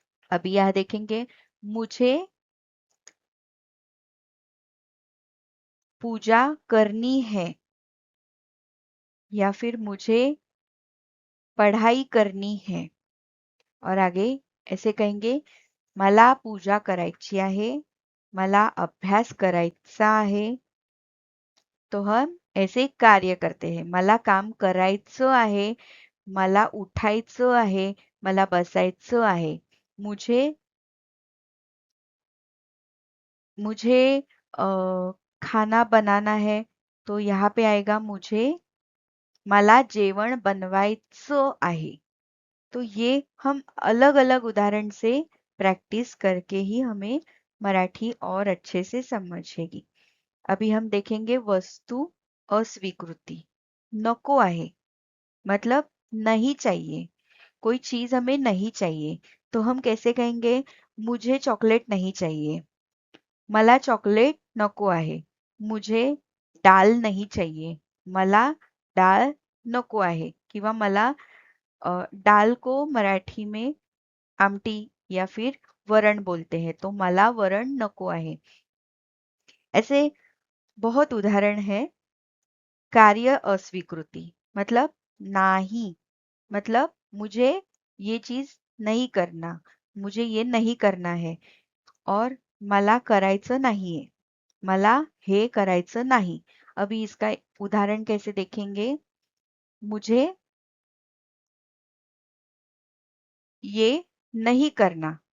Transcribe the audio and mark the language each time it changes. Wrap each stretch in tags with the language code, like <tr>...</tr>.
<hi>अभी यह देखेंगे मुझे पूजा करनी है या फिर मुझे पढ़ाई करनी है. और आगे ऐसे कहेंगे</hi> <mr>मला पूजा करायची आहे. मला अभ्यास करायचा आहे.</mr> <hi>तो हम ऐसे कार्य करते हैं.</hi> <mr>मला काम करायचं आहे. मला उठायचं आहे. मला बसायचं आहे.</mr> <hi>मुझे मुझे खाना बनाना है. तो यहाँ पे आएगा मुझे</hi> <mr>मला जेवण बनवायचं आहे.</mr> <hi>तो ये हम अलग अलग उदाहरण से प्रैक्टिस करके ही हमें मराठी और अच्छे से समझेगी. अभी हम देखेंगे वस्तु अस्वीकृति. नको आहे मतलब नहीं चाहिए. कोई चीज हमें नहीं चाहिए तो हम कैसे कहेंगे? मुझे चॉकलेट नहीं चाहिए.</hi> <mr>मला चॉकलेट नको आहे.</mr> <hi>मुझे डाल नहीं चाहिए.</hi> <mr>मला डाळ नको आहे किंवा</mr> <hi>मला दाल को मराठी में आमटी या फिर वरण बोलते हैं. तो</hi> <mr>मला वरण नको आहे.</mr> <hi>ऐसे बहुत उदाहरण है. कार्य अस्वीकृति मतलब नाही. मतलब मुझे ये चीज नहीं करना. मुझे ये नहीं करना है. और</hi> <mr>मला करायचं नाहीये. मला हे करायचं नाही.</mr> <hi>अभी इसका उदाहरण कैसे देखेंगे? मुझे ये नहीं करना.</hi>